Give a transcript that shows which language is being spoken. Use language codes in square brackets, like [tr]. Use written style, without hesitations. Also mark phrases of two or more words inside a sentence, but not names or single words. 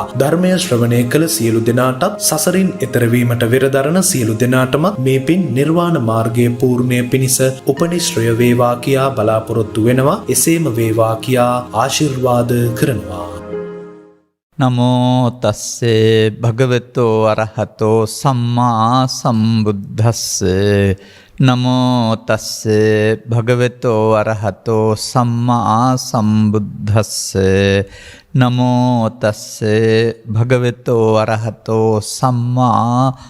[si] ධර්මය ශ්‍රවණය කළ සියලු දෙනාටත් සසරින් එතර වීමට වෙරදරන සියලු දෙනාටම මේ පින් නිර්වාණ මාර්ගය පූර්ණය පිණිස උපනිශ්‍රය වේවා කියා බලාපොරොත්තු වෙනවා. එසේම වේවා කියා ආශිර්වාද කරනවා. [pi] නමෝ තස්සේ භගවතෝ අරහතෝ සම්මා සම්බුද්දස්සේ නමෝ තස්සේ භගවතෝ අරහතෝ සම්මා සම්බුද්දස්සේ නමෝ තස්සේ භගවතෝ අරහතෝ සම්මා